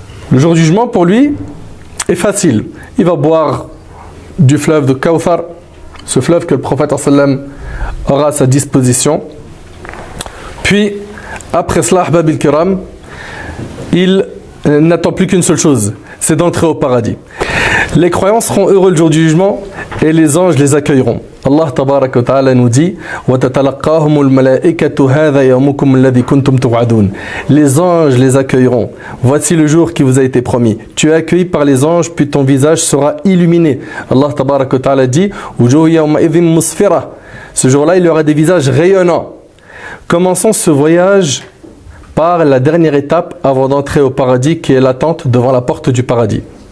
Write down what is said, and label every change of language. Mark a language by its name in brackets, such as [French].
[French] Le jour du jugement, pour lui, est facile. Il va boire du fleuve de Kawthar, ce fleuve que le prophète sallam aura à sa disposition. Puis, après cela, Ahbab al-Kiram, il n'attend plus qu'une seule chose, c'est d'entrer au paradis. Les croyants seront heureux le jour du jugement et les anges les accueilleront. [Arabic] Allah Tabarak wa Ta'ala [French] nous dit: [Arabic] وَتَتَلَقَّاهُمُ الْمَلَائِكَةُ هَذَا يَوْمُكُمُ الَّذِي كُنْتُمْ تُوعَدُونَ. [French] Les anges les accueilleront. Voici le jour qui vous a été promis. Tu es accueilli par les anges, puis ton visage sera illuminé. Allah Tabarak wa Ta'ala dit: [Arabic] وُجُوهُ يَوْمَئِذٍ مُسْفِرَةٌ. [French] Ce jour-là, il y aura des visages rayonnants. Commençons ce voyage par la dernière étape avant d'entrer au paradis, qui est l'attente devant la porte du paradis.